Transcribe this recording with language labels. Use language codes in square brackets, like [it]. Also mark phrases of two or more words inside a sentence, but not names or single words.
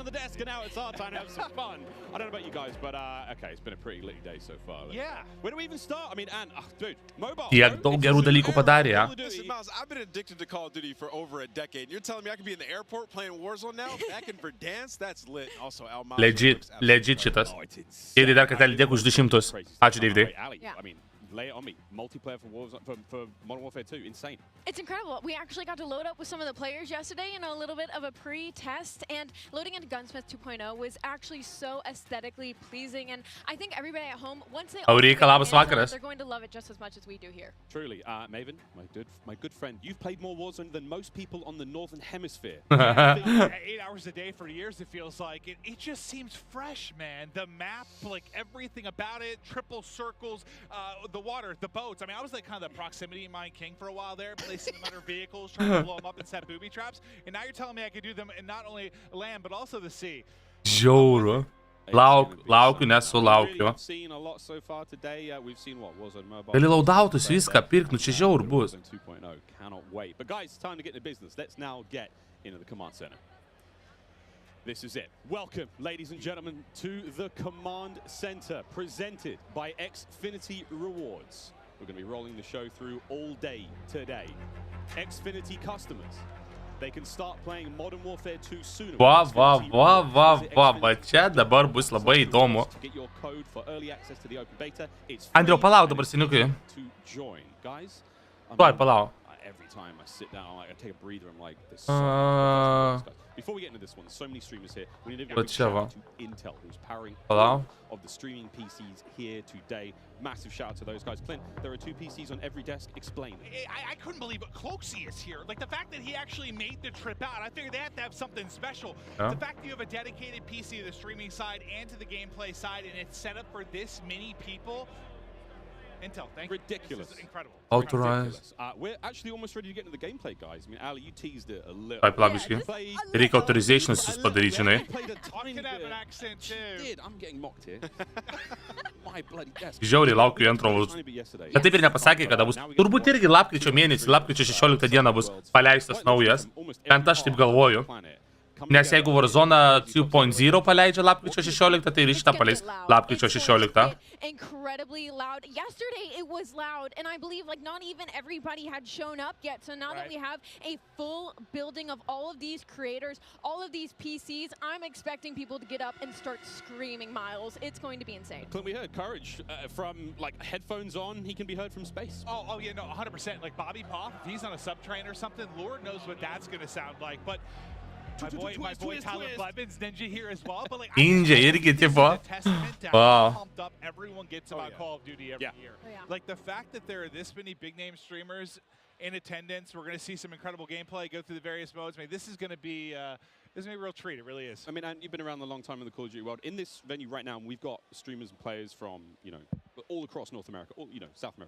[lt] Tiek daug gerų dalykų padarė, ja. Legit šitas. Davidai, dar kartelį dėkui už 200. Ačiū, Davidai. [en] Lay it on me. Multiplayer for Modern Warfare 2. Insane. It's incredible. We actually got to load up with some of the players yesterday, you know, a little bit of a pre-test, and loading into Gunsmith 2.0 was actually so aesthetically pleasing, and I think everybody at home, once they they're going to love it just as much as we do here. Truly. Maven, my good friend, you've played more Warzone than most people on the Northern Hemisphere. 8 hours a day for years, it feels like. It just seems fresh, man. The map, like everything about it, triple circles, the water, the boats. I mean, I was like kind of the proximity mine king for a while there, placing them under vehicles, trying to blow them up and set booby traps. And now you're telling me I could do them in not only land, but also the sea. [lt] Žiauru. Laukiu, nesulaukiu. Gali Laudautus viską pirkt, nu čia žiauru bus. [en] But guys, time to get into business. Let's now get into the command center. This is it. Welcome, ladies and gentlemen, to the Command Center, presented by Xfinity Rewards. We're going to be rolling the show through all day today. Xfinity customers, they can start playing Modern Warfare 2 sooner. [lt] Va, čia dabar bus labai įdomu. Andriau, palauk dabar, seniukai. Tuoj, palauk. [en] Every time I sit down, I take a breather, I'm like, this. Before we get into this one, there's so many streamers here. We need to give a shout out to Intel, who's powering all of the streaming PCs here today. Massive shout out to those guys. Clint, there are 2 PCs on every desk. Explain. I couldn't believe it. Cloaksy is here. Like the fact that he actually made the trip out. I figured they have to have something special. The fact that you have a dedicated PC to the streaming side and to the gameplay side, and it's set up for this many people. Intel, thank you. Ridiculous. This is incredible. Authorized. We're actually almost ready to get into the gameplay, guys. I mean, Ali, you teased it a little. [lt] Reikia authorizationus padaryti, žinai. [en] I'm getting mocked here. My bloody desk. [lt] Žiauriai laukiu antro. Bet taip ir nepasakė, kada bus. Turbūt irgi lapkričio mėnesį, lapkričio 16 dieną bus paleistas naujas. Bent aš taip galvoju. Nes jeigu Warzone 2.0 paleidžia lapkričio 16, tai ir šitą paleis lapkričio 16. [en] Incredibly loud. Yesterday it was loud, and I believe like not even everybody had shown up yet. So now that we have a full building of all of these creators, all of these PCs, I'm expecting people to get up and start screaming miles. It's going to be insane. Clint, we heard Courage from like headphones on. He can be heard from space. Oh yeah, no, 100%. Like Bobby Pop, if he's on a subtrain or something, Lord knows what that's going to sound like. But my boy Tyler Blevins, Ninja here as well. But like, [lt] Ninja irgi tipo. [en] Pumped up everyone gets about Call of Duty every year. Like the fact that there are this many big name streamers in attendance, we're going to see some incredible gameplay, go through the various modes. I mean, this is going to be a real treat. It really is. I mean, and you've been around a long time in the Call of Duty world. In this venue right now, we've got streamers and players from, you know, all across North America, all, you know, South America.